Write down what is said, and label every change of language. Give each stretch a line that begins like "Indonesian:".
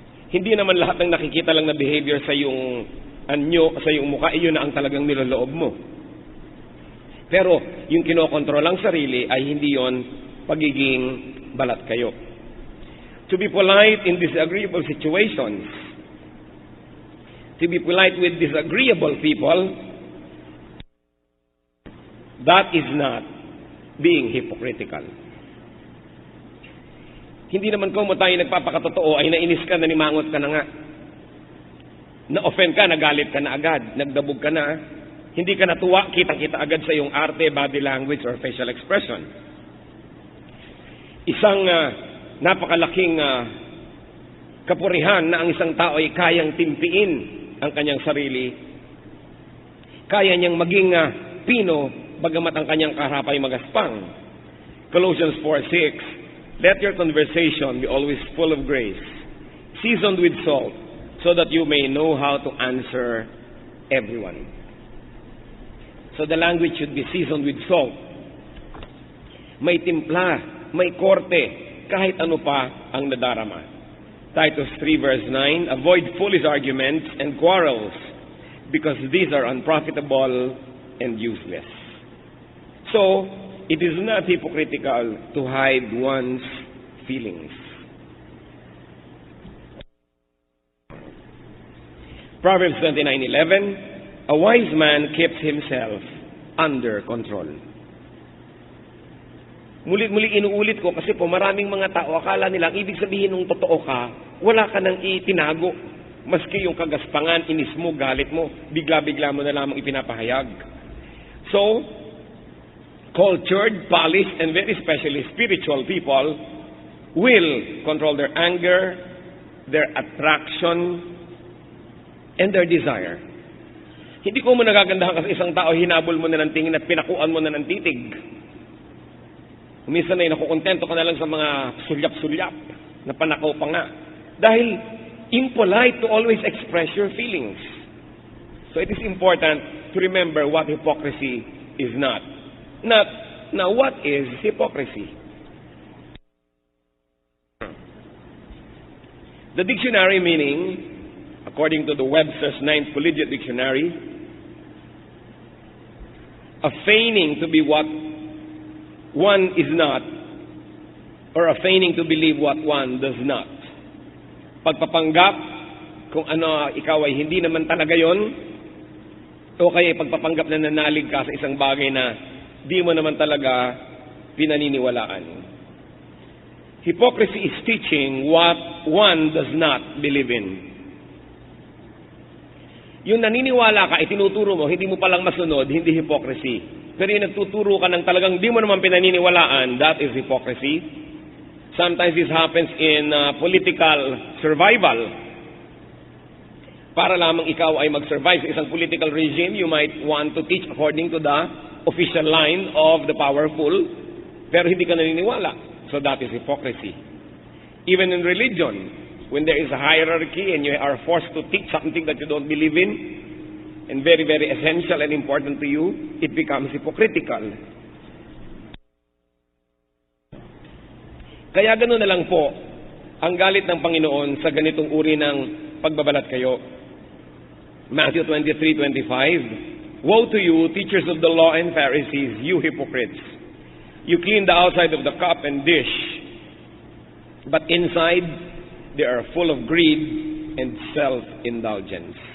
Filipino: Hindi naman lahat ng nakikita lang na behavior sa iyong anyo, sa iyong mukha, iyon na ang talagang niloloob mo. Pero yung kinokontrol ang sarili ay hindi yon pagiging balat kayo.
English: To be polite in disagreeable situations, to be polite with disagreeable people, that is not being hypocritical.
Filipino: Hindi naman kung tayo nagpapakatotoo ay nainis ka, nanimangot ka na nga. Na-offend ka, nagalit ka na agad, nagdabog ka na. Hindi ka natuwa, kita-kita agad sa iyong arte,
English: body language, or facial expression.
Filipino: Isang napakalaking kapurihan na ang isang tao ay kayang timpiin ang kanyang sarili. Kaya niyang maging pino, bagamat ang kanyang kaharap ay magaspang.
English: Colossians 4:6, let your conversation be always full of grace, seasoned with salt, so that you may know how to answer everyone. So the language should be seasoned with salt.
Filipino: May timpla, may korte, kahit ano pa ang nadarama.
English: Titus 3 verse 9, avoid foolish arguments and quarrels, because these are unprofitable and useless. So, it is not hypocritical to hide one's feelings. Proverbs 29:11, a wise man keeps himself under control.
Filipino: Muli inuulit ko kasi po maraming mga tao akala nila ibig sabihin ng totoo ka, wala ka nang itinago. Maski yung kagaspangan, inis mo, galit mo, bigla-bigla mo na lamang ipinapahayag.
English: So, cultured, polished, and very especially spiritual people will control their anger, their attraction, and their desire.
Filipino: Hindi ko mo nagagandahan kasi isang tao, hinabol mo na ng tingin at pinakuan mo na ng titig. Minsan ay nakukontento ka na lang sa mga sulyap-sulyap na panakaw pa nga. Dahil
English: impolite to always express your feelings. So it is important to remember what hypocrisy is not. Now, what is hypocrisy? The dictionary meaning, according to the Webster's Ninth Collegiate Dictionary, a feigning to be what one is not, or a feigning to believe what one does not.
Filipino: Pagpapanggap kung ano ikaw ay hindi naman talaga yon, o kaya pagpapanggap na nanalig ka sa isang bagay na di mo naman talaga pinaniniwalaan.
English: Hypocrisy is teaching what one does not believe in.
Filipino: Yung naniniwala ka, itinuturo mo, hindi mo palang masunod, hindi hypocrisy. Pero yung nagtuturo ka ng talagang di mo naman pinaniniwalaan,
English: that is hypocrisy. Sometimes this happens in political survival.
Filipino: Para lamang ikaw ay mag-survive sa isang
English: political regime, you might want to teach according to the official line of the powerful,
Filipino: pero hindi ka naniniwala.
English: So that is hypocrisy. Even in religion, when there is a hierarchy and you are forced to teach something that you don't believe in, and very, very essential and important to you, it becomes hypocritical.
Filipino: Kaya ganoon na lang po ang galit ng Panginoon sa ganitong uri ng pagbabalat kayo.
English: Matthew 23:25, Woe to you, teachers of the law and Pharisees, you hypocrites! You clean the outside of the cup and dish, but inside they are full of greed and self-indulgence.